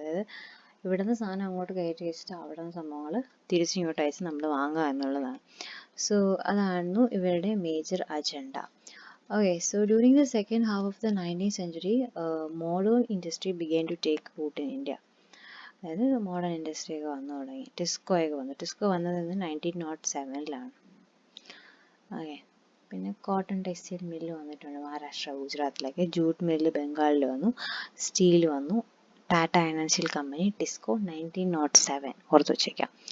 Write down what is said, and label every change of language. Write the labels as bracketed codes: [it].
[ml] അതായത് ഇവിടെ നിന്ന് സാധനം അങ്ങോട്ട് കയറ്റി വെച്ചിട്ട് അവിടെ നിന്ന് സംഭവങ്ങൾ തിരിച്ചിങ്ങോട്ട് അയച്ച് നമ്മൾ വാങ്ങുക എന്നുള്ളതാണ്. സോ അതായിരുന്നു ഇവരുടെ major agenda. [en] Okay, so during the second half of the 19th century, modern industry began to take root in India. [ml] അതായത് മോഡേൺ ഇൻഡസ്ട്രി ഒക്കെ വന്നു തുടങ്ങി. ടിസ്കോ വന്നു. ടിസ്കോ വന്നത് 1907 ഓക്കെ, പിന്നെ കോട്ടൺ ടെക്സ്റ്റൈൽ മില്ല് വന്നിട്ടുണ്ട് മഹാരാഷ്ട്ര, ഗുജറാത്തിലൊക്കെ. ജൂട്ട് മില്ല് ബംഗാളിൽ വന്നു. സ്റ്റീൽ വന്നു. ടാറ്റ ഫൈനാൻഷ്യൽ കമ്പനി, ടിസ്കോ 1907 ഓർത്ത് വെച്ചേക്കാം.